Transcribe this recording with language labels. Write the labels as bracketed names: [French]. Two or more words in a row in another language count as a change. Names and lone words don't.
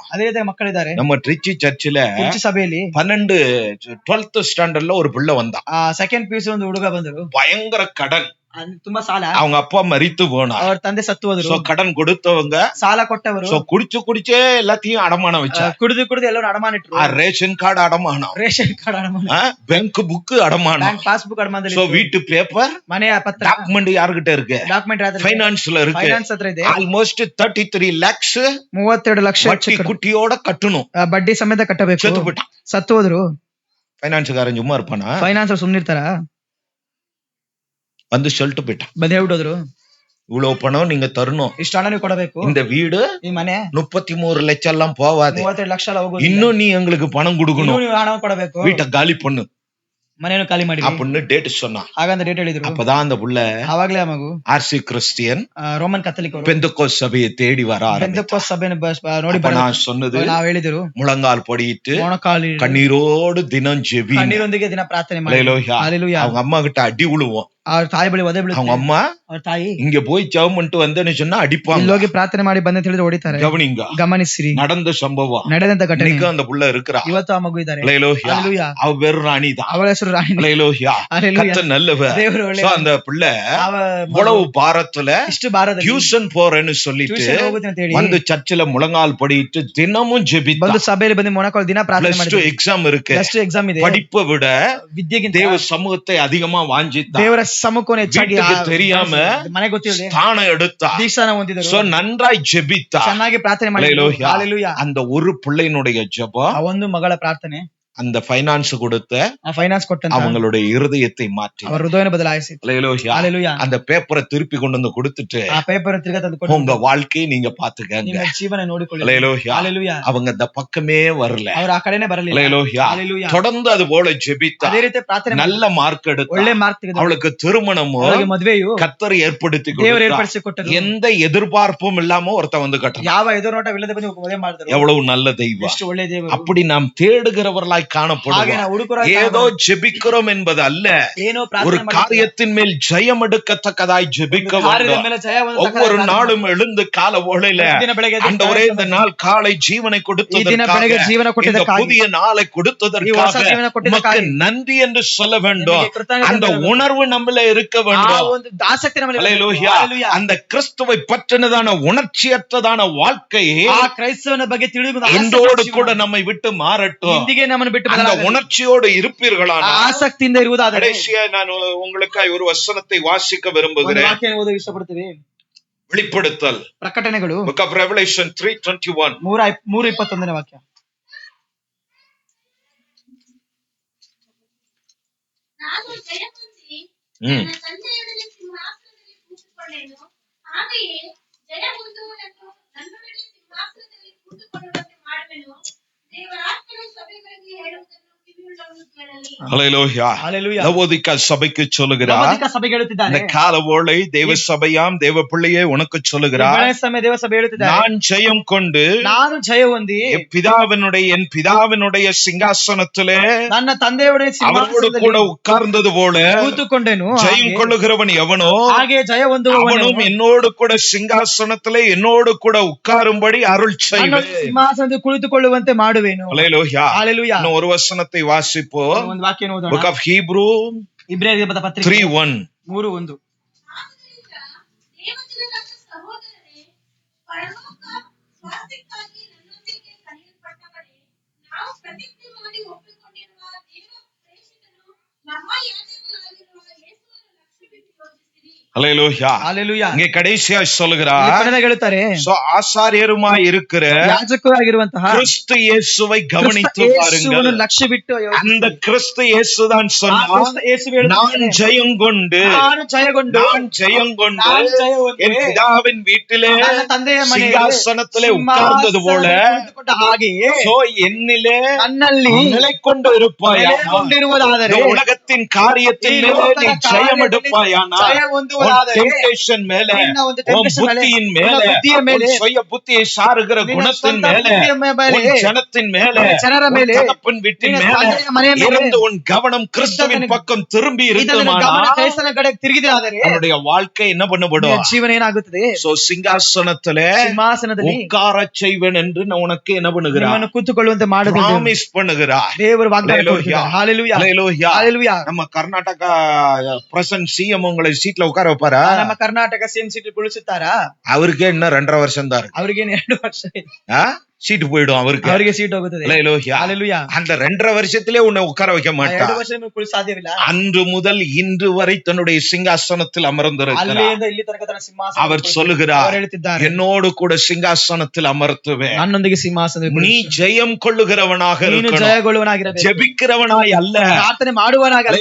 [Kannada] ಅದೇ ರೀತಿ ಮಕ್ಕಳಿದ್ದಾರೆ. [Tamil] நம்ம ட்ரிச்சி சர்ச்சில் [Kannada] ಕುರ್ಚಿ ಸಭೆಯಲ್ಲಿ [Tamil] 12th ஸ்டாண்டர்ட்ல ஒரு பிள்ளை வந்தான். [Kannada] ಸೆಕೆಂಡ್ ಪಿಯುಸಿ ಒಂದು ಹುಡುಗ ಬಂದರು. [Tamil] பயங்கர கடன். [Kannada] ತುಂಬಾ ಸಾಲ. [Tamil] அவங்க அப்பா மரித்து போனா. [Kannada] ಅವ್ರ ತಂದೆ ಸತ್ತು ಹೋದ್ರು. [Tamil] கடன் கொடுத்தவங்க [Kannada] ಸಾಲ ಕೊಟ್ಟವರು [Tamil] குடிச்சே எல்லாத்தையும் அடமானம் வச்சாங்க. [Kannada] ಕುಡಿದು ಎಲ್ಲರೂ ಅಡಮಾನ ಇಟ್ರು. [Tamil] ரேஷன் கார்டு அடமானம், [Kannada] ರೇಷನ್ ಕಾರ್ಡ್ ಅಡಮಾನ, [Tamil] பேங்க் புக் அடமானம், [Kannada] ಬ್ಯಾಂಕ್ ಪಾಸ್ಬುಕ್ ಅಡಮಾನದಲ್ಲಿ [Tamil] வீட்டு பேப்பர், [Kannada] ಮನೆಯ ಪತ್ರ, [Tamil] டாக்குமெண்ட் யார்கிட்ட இருக்கு? [Kannada] ಡಾಕ್ಯುಮೆಂಟ್ [Tamil] ஃபைனான்ஸ்ல இருக்கு. [Kannada] ಫೈನಾನ್ಸ್ ಹತ್ರ ಇದೆ. [English] almost 33 lakhs [Kannada] 32 ಲಕ್ಷ [Tamil] வட்டி குட்டியோட கட்டணும். [Kannada] ಬಡ್ಡಿ ಸಮೇತ ಕಟ್ಟಬೇಕು. [Tamil] செத்து போயிட்டான். [Kannada] ಸತ್ತು ಹೋದ್ರು. [Tamil] ஃபைனான்ஸ்காரன் சும்மா இருப்பானா? [Kannada] ಫೈನಾನ್ಸ್ ಸುಮ್ನಿರ್ತಾರ? [Tamil] வந்து சொல்லிட்டு போயிட்டான். [Kannada] ಬಂದು ಹೇಳ್ಬಿಟ್ಟೋದ್ರು, [Tamil] இவ்வளவு பணம் நீங்க தரணும், [Kannada] ಇಷ್ಟು ಹಣ ನೀವು ಕೊಡಬೇಕು. [Tamil] இந்த வீடு [Kannada] ಈ ಮನೆ [Tamil] 33 ಲಕ್ಷ எல்லாம் போவாது, [Kannada] 32 ಲಕ್ಷ ಎಲ್ಲ ಹೋಗೋದು. [Tamil] இன்னும் நீ எங்களுக்கு பணம் கொடுக்கணும், [Kannada] ನೀವು ಹಣ ಕೊಡಬೇಕು, [Tamil] வீட்டை காலி பண்ணு [Kannada] ಮನೆಯನ್ನು ಖಾಲಿ ಮಾಡಿ [Tamil] அப்படின்னு டேட் சொன்னான். [Kannada] ಹಾಗಂತ ಡೇಟ್ ಹೇಳಿದ್ರು. [Tamil] அப்பதான் அந்த புள்ள [Kannada] ಆವಾಗ್ಲೇ ಆ ಮಗು [English] RC Christian [Kannada] ರೋಮನ್ ಕಥೋಲಿಕ್ ಅವರು [Tamil] பெந்தகோஸ்ட் சபையை தேடி வர ஆரம்பிச்சான். [Kannada] பெந்தகோஸ்ட் ಸಭೆಯನ್ನು ನೋಡಿ [Tamil] நான் சொன்னது, [Kannada] ನಾವು ಹೇಳಿದ್ರು, [Tamil] முழங்கால் படிட்டு [Kannada] ಮೊಣಕಾಲು [Tamil] கண்ணீரோடு தினம் ஜெபி. [Kannada] ಕಣ್ಣೀರೊಂದಿಗೆ ದಿನ ಪ್ರಾರ್ಥನೆ ಮಾಡಿ. [Tamil] ஹல்லேலூயா. ஹல்லேலೂயா. அவங்க அம்மா கிட்ட அடி விழுவோம். [Kannada] ಅವ್ರ ತಾಯಿ ಬಳಿ ಒದೆ [Tamil] அவங்க [Kannada] ಬೀಳುತ್ತೆ. [Tamil] அம்மா [Kannada] ಅವ್ರ ತಾಯಿ [Tamil] இங்க போய் ஜெபம் பண்ணிட்டு வந்தேன்னு சொன்னா அடிப்பாங்க. [Kannada] ಇಲ್ಲೋಗಿ ಪ್ರಾರ್ಥನೆ ಮಾಡಿ ಬಂದ ಹೇಳಿದ್ರೆ ಹೊಡಿತಾರೆ. [Tamil] கவனிங்க, [Kannada] ಗಮನಿಸಿರಿ [Tamil] நடந்த சம்பவம். [Kannada] ನಡೆದಂತ ಘಟನೆ. [Tamil] இன்னைக்கு அந்த புள்ள இருக்கிறா. [Kannada] ಇವತ್ತು ಆ ಮಗು ಇದ್ದಾರೆ. [Tamil] ஹல்லேலூயா. ஹல்லேலூயா. அவ பேரு ராணி தான். [Kannada] ಅವಳ ಹೆಸರು ರಾಣಿ. [Tamil] ஹல்லேலூயா. ஹல்லேலூயா. கர்த்தர் நல்லவர். [Kannada] ದೇವರು ಒಳ್ಳೆಯ. [Tamil] So அந்த பிள்ளை [Kannada] ಅವ [Tamil] இவ்வளவு பாரத்துல [Kannada] ಇಷ್ಟು ಭಾರದಲ್ಲಿ [Tamil] டியூஷன் போறேன்னு சொல்லிட்டு [Kannada] ಟ್ಯೂಷನ್ ಹೋಗುತ್ತೆ ಅಂತ ಹೇಳಿ [Tamil] வந்து சர்ச்சில் முழங்கால் படிட்டு தினமும் ஜெபித்தா. [Kannada] ಬಂದು ಸಭೆಯಲ್ಲಿ ಬಂದು ಮೊಣಕಾಲು ದಿನ ಪ್ರಾರ್ಥನೆ +2 ಮಾಡಿದ್ರು. [Tamil] எக்ஸாம் இருக்கு. [Kannada] ಎಕ್ಸಾಮ್ ಇದೆ. [Tamil] படிப்பை விட [Kannada] ವಿದ್ಯೆಗಿಂತ [Tamil] தேவ சமூகத்தை அதிகமா வாஞ்சித்தா. [Kannada] ದೇವರ ಸಮ್ಮುಖವನ್ನು ಹೆಚ್ಚಾಗಿ [Tamil] வீட்டுக்கு தெரியாம [Kannada] ಮನೆಗೆ ಗೊತ್ತಿಲ್ಲದೆ [Tamil] ஸ்தானம் எடுத்தா. [Kannada] ದೀಕ್ಷಾನ ಹೊಂದಿದರು. [Tamil] So நன்றாய் ஜெபித்தா. [Kannada] ಚೆನ್ನಾಗಿ ಪ್ರಾರ್ಥನೆ ಮಾಡಿದ್ರು. [Tamil] ஹல்லேலூயா. [Kannada] ಹಲ್ಲೇಲೂಯಾ. [Tamil] அந்த ஒரு பிள்ளையினுடைய ஜெபம் [Kannada] ಆ ಒಂದು ಮಗಳ ಪ್ರಾರ್ಥನೆ [Tamil] அந்த ஃபைனான்ஸ் கொடுத்த [Kannada] ಆ ಫೈನಾನ್ಸ್ ಕೊಟ್ಟಂತ [Tamil] அவங்களுடைய இருதயத்தை மாற்றி. [Kannada] ಅವರ ಹೃದಯವನ್ನು ಬದಲಾಯಿಸಿತು. [Tamil] ஹல்லேலூயா. [Kannada] ಹಲ್ಲೇಲೂಯಾ. [Tamil] அந்த பேப்பரை திருப்பி கொண்டு வந்து கொடுத்துட்டு [Kannada] ಆ ಪೇಪರ್ ತಿರ್ಗಾ ತಂದು ಕೊಟ್ಟು [Tamil] உங்க வாழ்க்கையை நீங்க பாத்துக்கங்க. [Kannada] ನಿಮ್ಮ ಜೀವನ ನೋಡಿಕೊಳ್ಳಿ. [Tamil] ஹல்லேலூயா. [Kannada] ಹಲ್ಲೇಲೂಯಾ. [Tamil] அவங்க இந்த பக்கமே வரல. [Kannada] ಅವರು ಆ ಕಡೆನೇ ಬರಲಿಲ್ಲ. [Tamil] ஹல்லேலூயா. [Kannada] ಹಲ್ಲೇಲೂಯಾ. [Tamil] தொடர்ந்து அது போல ஜெபித்தா. [Kannada] ಅದೇ ರೀತಿ ಪ್ರಾರ್ಥನೆ [Tamil] நல்ல மார்க் எடுத்தா. [Kannada] ಒಳ್ಳೆ ಮಾರ್ಕ್ ತೆಗೆದು [Tamil] அவளுக்கு திருமணமும் [Kannada] ಅವರಿಗೆ ಮದುವೆಯು [Tamil] கர்த்தர் ஏற்படுத்தி [Kannada] ದೇವರು [Tamil] கொடுத்தார். [Kannada] ಏರ್ಪಡಿಸಿ ಕೊಟ್ಟರು. [Tamil] எந்த எதிர்பார்ப்பும் இல்லாம ஒருத்த வந்து கட்டணும். [Kannada] ಯಾವ ಎದುರುನೋಟವಿಲ್ಲದೆ ಬಂದು ಮದುವೆ ಮಾಡಿದರು. [Tamil] எவ்வளவு நல்ல தெய்வம். [Kannada] ಎಷ್ಟು ಒಳ್ಳೆ ದೇವರು. [Tamil] அப்படி நாம் தேடுகிறவர்களாய் [Kannada] ಹಾಗೆ [Tamil] காணப்படுவோம். [Kannada] ನಾವು ಹುಡುಕರಾಗಿ [Tamil] ஏதோ ஜெபிக்கிறோம் என்பது அல்ல, [Kannada] ಏನೋ [Tamil] ஒரு [Kannada] ಪ್ರಾರ್ಥನೆ ಮಾಡಿ [Tamil] காரியத்தின் மேல் ஜெயம் எடுக்கத்தக்கதாய் ஜெபிக்க [Kannada] ಕಾರ್ಯದ [Tamil] வேண்டும். [Kannada] ಮೇಲೆ ಜಯವನ್ನು [Tamil] ஒவ்வொரு நாளும் எழுந்து கால ஒளையில [Kannada] ದಿನ ಬೆಳಗ್ಗೆ ಎದ್ದು [Tamil] ஆண்டவரே இந்த நாள் காலை ஜீவனை [Kannada] ಈ ದಿನ [Tamil] கொடுத்ததற்காக, [Kannada] ಬೆಳಗ್ಗೆ ಜೀವನ [Tamil] இந்த [Kannada] ಕೊಟ್ಟಿದ್ದಕ್ಕಾಗಿ, [Tamil] புதிய நாளை [Kannada] ಈ ಹೊಸ [Tamil] கொடுத்ததற்காக [Kannada] ಜೀವನ [Tamil] உமக்கு [Kannada] ಕೊಟ್ಟಿದ್ದಕ್ಕಾಗಿ [Tamil] நன்றி என்று சொல்ல வேண்டும். [Kannada] ನಿಮಗೆ ಕೃತಜ್ಞತೆ [Tamil] அந்த [Kannada] ಹೇಳಬೇಕು. [Tamil] உணர்வு நம்மள இருக்க [Kannada] ಆ [Tamil] வேண்டும். [Kannada] ಒಂದು ಆಸಕ್ತಿ ನಮ್ಮಲ್ಲಿ ಇರಬೇಕು. [Tamil] ஹல்லேலூயா. [Kannada] ಹಲ್ಲೇಲೂಯಾ. [Tamil] அந்த கிறிஸ்துவை பற்றினதான உணர்ச்சியற்றதான வாழ்க்கை [Kannada] ಆ ಕ್ರೈಸ್ತವನ ಬಗ್ಗೆ ತಿಳಿದು [Tamil] இன்றோடு கூட நம்மை விட்டு மாறட்டும். [Kannada] ಇಂದಿಗೆ ನಮ್ಮನ್ನು ಬಿಟ್ಟು [Tamil] அந்த [Kannada] ಬದಲಾಗಲಿ. [Tamil] உணர்ச்சியோடு [Kannada] ಆ [Tamil] இருப்பீர்களானால், [Kannada] ಆಸಕ್ತಿಯಿಂದ ಇರುವುದಾದರೆ [Tamil] கடைசியா நான் உங்களுக்காய் ஒரு வசனத்தை வாசிக்க [Kannada] ಒಂದು [Tamil] விரும்புகிறேன். [Kannada] ವಾಕ್ಯ ಓದಲು ಇಷ್ಟಪಡ್ತೀವಿ. [Tamil] வெளிப்படுத்தல் [Kannada] ಪ್ರಕಟಣೆಗಳು [English] Book of Revelation 3:21. [Kannada] 3:21 ವಾಕ್ಯ. ನಾನು ಜಯಹೊಂದಿ ನನ್ನ ತಂದೆಯೊಡನೆ ಸಿಂಹಾಸನದಲ್ಲಿ ಕೂತುಕೊಂಡೆನು. ಹಾಗೆಯೇ ಜಯಹೊಂದುವನನ್ನು ನನ್ನೊಡನೆ ಸಿಂಹಾಸನದಲ್ಲಿ ಕೂತುಕೊಳ್ಳುವಂತೆ ಮಾಡುವೆನು. ದೇವರಾತ್ಮನು ಸಭೆಗಳಿಗೆ ಹೇಳುವುದನ್ನು ಕಿವಿಯುಳ್ಳವನು ಕೇಳಲಿ. [Tamil] ஹல்லேலூயா. [Kannada] Hallelujah. [Tamil] லவோதிக்கா சபைக்கு சொல்லுகிறார், [Kannada] ಲವೋದಿಕ ಸಭೆಗೆ ಹೇಳುತ್ತಿದ್ದಾರೆ, [Tamil] இந்த காலவோளை தேவ சபையாம் தேவ பிள்ளையே உனக்கு சொல்லுகிறார், [Kannada] ಬೆಳಗಿನ ಸಮಯ ದೇವ ಸಭೆ ಹೇಳುತ್ತಿದ್ದಾರೆ, [Tamil] நான் ஜெயம் கொண்டு [Kannada] ನಾನು ಜಯ ಹೊಂದಿ [Tamil] என் பிதாவினுடைய சிங்காசனத்திலே [Kannada] ನನ್ನ ತಂದೆಯವರೇ [Tamil] அவரோடு கூட உட்கார்ந்தது போல [Kannada] ಕೂತುಕೊಂಡೆನು, [Tamil] ஜெயம் கொள்ளுகிறவன் எவனோ [Kannada] ಹಾಗೆ ಜಯ ಹೊಂದುವವನು [Tamil] அவனும் என்னோடு கூட சிங்காசனத்திலே என்னோடு கூட உட்காரும்படி அருள் செய்வேன். [Kannada] ಸಿಂಹಾಸನದಲ್ಲಿ ಕುಳಿತುಕೊಳ್ಳುವಂತೆ ಮಾಡುವೆನು. [Tamil] ஹல்லேலூயா. [Kannada] Hallelujah. [Tamil] இன்னும் ஒரு வசனத்தை வாசிப்போம். [Kannada] ಒಂದು ವಾಕ್ಯ ಓದೋಣ. [English] Book of Hebrew [Kannada] ಇಬ್ರಿಯರಿಗೆ ಬರೆದ ಪತ್ರಿಕೆ 3:1. 3:1. ಆದುದರಿಂದ ದೇವಜನರಾದ ಸಹೋದರರೇ, ಪರಲೋಕ ಸ್ವಾಸ್ಥ್ಯಕ್ಕಾಗಿ ನನ್ನೊಂದಿಗೆ ಕರೆಯಲ್ಪಟ್ಟವರೇ, ನಾವು ಪ್ರತಿಜ್ಞೆ ಮಾಡಿ ಒಪ್ಪಿಕೊಂಡಿರುವ ದೇವ ಪ್ರೇಷಿತನು ಮಹಾಯಾಜಕನಾಗಿರುವ ಯೇಸುವನ್ನು ಲಕ್ಷ್ಯವಿಟ್ಟು ಯೋಚಿಸಿರಿ. [Tamil] ஹல்லேலூயா. [Kannada] Hallelujah. [Tamil] இங்கே கடைசியா [Kannada] ಇಲ್ಲಿ [Tamil] சொல்லுகிறார், [Kannada] ಕೊನೆಯಲ್ಲಿ ಹೇಳುತ್ತಾರೆ, [Tamil] சோ ஆசாரியருமாய் இருக்கிற [Kannada] ಯಾಜಕರಾಗಿರುವಂತಹ [Tamil] கிறிஸ்து இயேசுவை கவனித்து [Kannada] ಯೇಸುವನ್ನು [Tamil] பாருங்கள். [Kannada] ಲಕ್ಷ್ಯ ಬಿಟ್ಟು [Tamil] அந்த கிறிஸ்து இயேசுதான் சொன்னார், நான் ஜெயம் கொண்டு [Kannada] ನಾನು ಜಯಗೊಂಡು [Tamil] நான் ஜெயம் கொண்டு [Kannada] ನಾನು ಜಯ ಹೊಂದಿ [Tamil] என் பிதாவின் வீட்டிலே [Kannada] ನನ್ನ ತಂದೆಯ ಮನೆಯಲ್ಲಿ [Tamil] சிங்காசனத்திலே உட்கார்ந்தது போல [Kannada] ಕುಳಿತುಕೊಂಡ ಹಾಗೆಯೇ [Tamil] சோ என்னிலே [Kannada] ನನ್ನಲ್ಲಿ [Tamil] நிலை கொண்டு இருப்பாயா, [Kannada] ನೆಲೆಗೊಂಡಿರುವುದಾದರೆ, [Tamil] இந்த உலகத்தின் காரியத்தின் மேலே நீ ஜெயம் எடுப்பாயானா, [Kannada] ಜಯ ಹೊಂದುವುದಾದರೆ, [Tamil] டெம்டேஷன் மேல, [Kannada] ನಿನ್ನ ಒಂದು [Tamil] உன் [Kannada] temptation ಮೇಲೆ, [Tamil] புத்தியின் [Kannada] ನಿನ್ನ [Tamil] மேல, [Kannada] ಬುದ್ಧಿಯ ಮೇಲೆ, [Tamil] உன் சுய புத்தியை சாருகிற [Kannada] ನಿನ್ನ [Tamil] குணத்தின் [Kannada] ಸ್ವಂತ [Tamil] மேல, [Kannada] ಬುದ್ಧಿಯ ಮೇಲೆ, [Tamil] உன் ஜனத்தின் மேல, [Kannada] ಜನರ [Tamil] உன் [Kannada] ಮೇಲೆ, [Tamil] தகப்பன் வீட்டின் [Kannada] ನಿನ್ನ [Tamil] மேல [Kannada] ತಂದೆಯ ಮನೆಯ ಮೇಲೆ [Tamil] இருந்து உன் கவனம் கிறிஸ்துவின் [Kannada] ಇದನ್ನು- [Tamil] பக்கம் திரும்பி [Kannada] ಇದನ್ನು [Tamil] இருக்குமானா, [Kannada] ಗಮನ ಕ್ರೈಸ್ತನ ಕಡೆ ತಿರುಗಿದರೆ [Tamil] அவனுடைய வாழ்க்கை என்ன [Kannada] ನಿನ್ನ [Tamil] பண்ணப்படும்? [Kannada] ಜೀವನ ಏನಾಗುತ್ತದೆ? [Tamil] சோ சிங்காசனத்திலே [Kannada] ಸಿಂಹಾಸನದಲ್ಲಿ [Tamil] உட்காரச் செய்வேன் என்று நான் உனக்கு என்ன பண்ணுகிறார்? [Kannada] ನಿಮ್ಮನ್ನು ಕೂತುಕೊಳ್ಳುವಂತೆ ಮಾಡುವುದು [Tamil] ಪ್ರಾಮಿಸ್ பண்ணுகிறார். [Kannada] ದೇವರು ವಾಗ್ದಾನ Hallelujah. ಕೊಟ್ಟಿದ್ದಾರೆ. Hallelujah. Hallelujah. Hallelujah. [Tamil] நம்ம கர்நாடகா [English] present CM [Tamil] உங்களை சீட்ல உட்கார வைப்பாரா? [Kannada] ನಮ್ಮ ಕರ್ನಾಟಕ ಸಿಎಂ ಸೀಟ್ ಕುಳಿಸುತ್ತಾರಾ? [Tamil] அவருக்கே இன்னும் 2.5 வருஷம் தான் இருக்கு. [Kannada] ಅವರಿಗೆ 2 ವರ್ಷ ಇದೆ. [Tamil] சீட்டு போயிடும் அவருக்கு. [Kannada] ಅವರಿಗೆ ಸೀಟ್ ಹೋಗುತ್ತದೆ. Hallelujah. Hallelujah. [Tamil] அந்த 2.5 வருஷத்திலே உன்னை உட்கார வைக்க 2 மாட்டார். [Kannada] ವರ್ಷ ನಿಮಗೆ ಕುಳಿಸ ಸಾಧ್ಯವಿಲ್ಲ. [Tamil] அன்று முதல் இன்று வரை தன்னுடைய சிங்காசனத்தில் அமர்ந்திருக்கிறார். [Kannada] ಅಲ್ಲಿಂದ ಇಲ್ಲಿ ತನಕ ತನ್ನ ಸಿಂಹಾಸನ [Tamil] அவர் சொல்லுகிறார், [Kannada] ಅವರು ಹೇಳುತ್ತಿದ್ದಾರೆ, [Tamil] என்னோடு கூட சிங்காசனத்தில் அமர்த்துவேன். [Kannada] ನನ್ನೊಂದಿಗೆ ಸಿಂಹಾಸನದಲ್ಲಿ [Tamil] நீ [Kannada] ಕುಳಿಸು. [Tamil] ஜெயம் கொள்ளுகிறவனாக [Kannada] ನೀನು [Tamil] இருக்கணும், [Kannada] ಜಯಗೊಳ್ಳುವನಾಗಿರಬೇಕು. [Tamil] ஜெபிக்கிறவனாய் அல்ல. [Kannada] ಪ್ರಾರ್ಥನೆ ಮಾಡುವನಾಗಲ್ಲ.